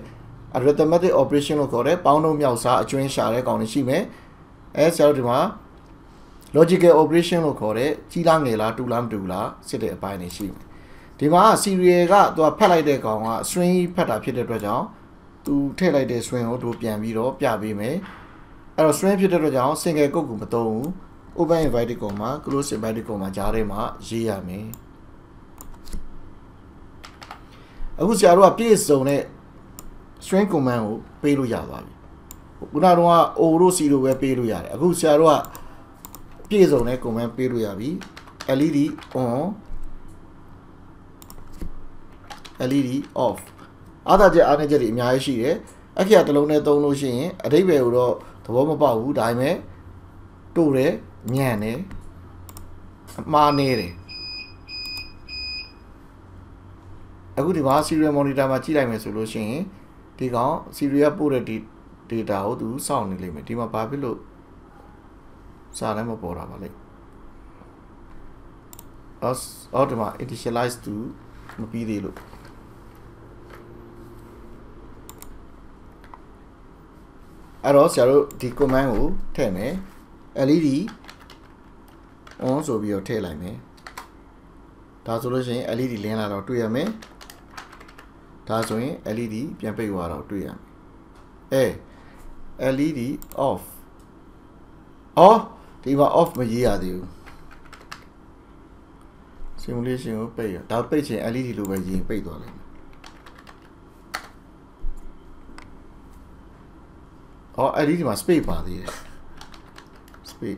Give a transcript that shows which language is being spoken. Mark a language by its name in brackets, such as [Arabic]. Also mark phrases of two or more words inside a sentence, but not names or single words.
[English] arithmetic operation [Burmese] လို့ခေါ်တယ်ပေါင်းနှုန်းမြောက်စားအကျွင်းရှာတဲ့ကောင်တွေရှိမယ်ဆရာတို့ဒီမှာ [English] logical operation [Burmese] လို့ခေါ်တဲ့ကြီးလားငယ်လားတူလားမတူလားစစ်တဲ့အပိုင်းတွေရှိမယ်ဒီမှာ serial ကသူကဖတ်လိုက်တဲ့ကောင်က string ဖတ်တာဖြစ်တဲ့အတွက်ကြောင့်သူထည့်လိုက်တဲ့ string ကိုတို့ပြန်ပြီးတော့ပြပေးမယ်အဲ့တော့ string ဖြစ်တဲ့အတွက်ကြောင့် [English] single quote [Burmese] ကိုမသုံးဘူး [English] open inverted comma close inverted comma [Burmese] ကြားထဲမှာရေးရမယ် အခုဆရာတို့ကပြည့်စုံတဲ့ [English] string command [Burmese] ကိုပေးလို့ရသွားပြီခုနကတော့ o တို့ c တို့ပဲပေးလို့ရတယ်အခုဆရာတို့ကပြည့်စုံတဲ့ command ပေးလို့ရပြီ [English] led on led off [Burmese] အားသာချက်အားနည်းချက်တွေအများကြီးရှိတယ်အခရာတစ်လုံးနဲ့သုံးလို့ရှိရင်အဓိပ္ပာယ်ကိုတော့သဘောမပေါက်ဘူးဒါပေမဲ့တို့တယ်ညံ့တယ်အမှားနေတယ် အခုဒီမှာ [English] serial monitor [Burmese] မှာကြည့်လိုက်မယ်ဆိုလို့ရှိရင်ဒီကောင် serial ပို့တဲ့ data ကိုသူစောင့်နေလိမ့်မယ်ဒီမှာဘာဖြစ်လို့စာလည်းမပေါ်တာပါလေ အော်ဒီမှာ [English] initialize to [Burmese] မပြီးသေးလို့အဲ့တော့ဆရာတို့ဒီ command ကိုထည့်မယ် [English] led on [Burmese] ဆိုပြီးတော့ထည့်လိုက်မယ်ဒါဆိုလို့ရှိရင် led လင်းလာတော့တွေ့ရမယ်ဒါဆိုရင် led ပြန်ပိတ်သွားတော့တွေ့ရမယ် [English] led off [Burmese] အော်ဒီမှာ off မရေးရသေးဘူး simulation ကိုပိတ်ရဒါပိတ်ချင် led လိုပဲရေးပိတ်သွားလိမ့်မယ်အော် led ဒီမှာ space ပါသေးတယ် space